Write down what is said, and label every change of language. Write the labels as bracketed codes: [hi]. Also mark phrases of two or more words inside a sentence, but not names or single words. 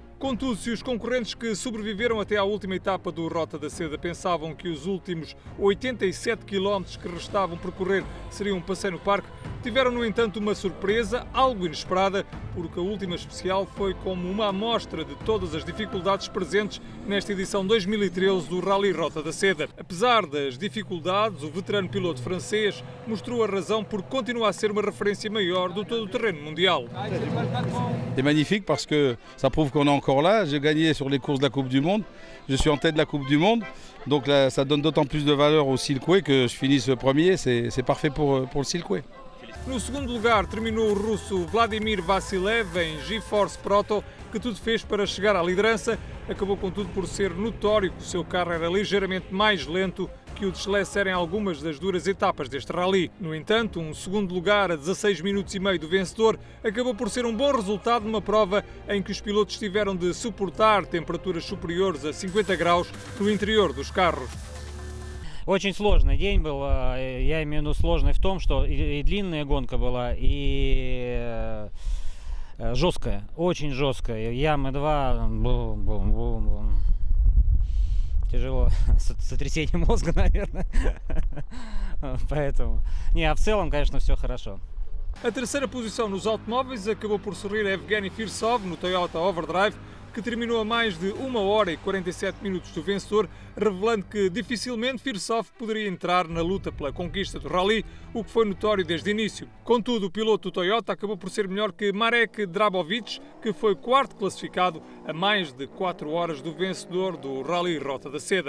[pt] Contudo, se os concorrentes que sobreviveram até à última etapa do Rota da Seda pensavam que os últimos 87 km que restavam percorrer seriam um passeio no parque, tiveram, no entanto, uma surpresa, algo inesperada, porque a última especial foi como uma amostra de todas as dificuldades presentes nesta edição 2013 do Rally Rota da Seda. Apesar das dificuldades, o veterano piloto francês mostrou a razão por continuar a ser uma referência maior do todo o terreno mundial. [fr] C'est magnifique parce que ça prouve qu'on est encore là. J'ai gagné sur les courses de la Coupe du Monde. Je suis en tête de la Coupe du Monde. Donc là, ça donne d'autant plus de valeur au circuit que je finisse premier. C'est parfait pour le circuit. [pt] No segundo lugar terminou o russo Vladimir Vassilev em GeForce Proto, que tudo fez para chegar à liderança. Acabou contudo por ser notório que o seu carro era ligeiramente mais lento que o de Schlesser em algumas das duras etapas deste rally. No entanto, um segundo lugar a 16 minutos e meio do vencedor acabou por ser um bom resultado numa prova em que os pilotos tiveram de suportar temperaturas superiores a 50 graus no interior dos carros. [ru] Очень сложный день был, я имею в виду сложный в том, что и длинная гонка была, и жесткая, очень жесткая. Ямы 2, тяжело, сотрясение мозга, наверное. Поэтому, а в целом, конечно, все хорошо. [pt] A terceira posição nos automóveis acabou por sorrir a Evgeny Firzov no Toyota Overdrive, que terminou a mais de 1 hora e 47 minutos do vencedor, revelando que dificilmente Firzov poderia entrar na luta pela conquista do rally, o que foi notório desde o início. Contudo, o piloto do Toyota acabou por ser melhor que Marek Drabovic, que foi quarto classificado a mais de 4 horas do vencedor do Rally Rota da Seda.